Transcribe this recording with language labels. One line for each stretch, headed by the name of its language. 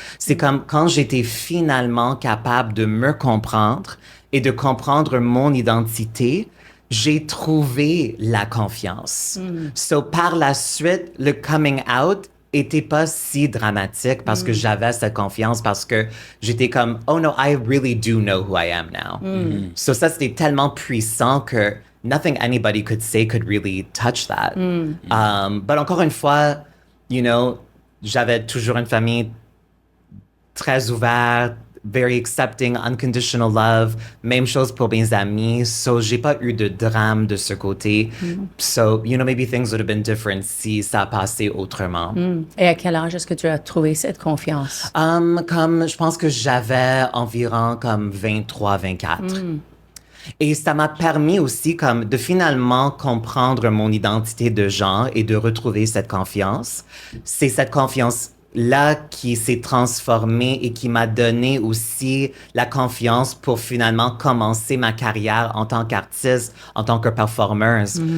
French: C'est comme quand j'étais finalement capable de me comprendre et de comprendre mon identité, j'ai trouvé la confiance. So, par la suite, le coming out était pas si dramatique parce que j'avais cette confiance, parce que j'étais comme,
English: oh no, I really do know who I am now. So
French: ça, c'était tellement puissant que
English: nothing anybody could say could really touch that.
French: But encore une fois,
English: you know,
French: j'avais toujours une famille très ouverte,
English: very accepting, unconditional love.
French: Même chose pour mes amis. So, j'ai pas eu de drame de ce côté.
English: So, you know, maybe things would have been different
French: si ça a passé autrement. Et à quel âge est-ce que tu as trouvé cette confiance? Comme, je pense que j'avais environ comme 23, 24. Et ça m'a permis aussi comme de finalement comprendre mon identité de genre et de retrouver cette confiance. C'est cette confiance-là qui s'est transformée et qui m'a donné aussi la confiance pour finalement commencer ma carrière en tant qu'artiste, en tant que performeuse.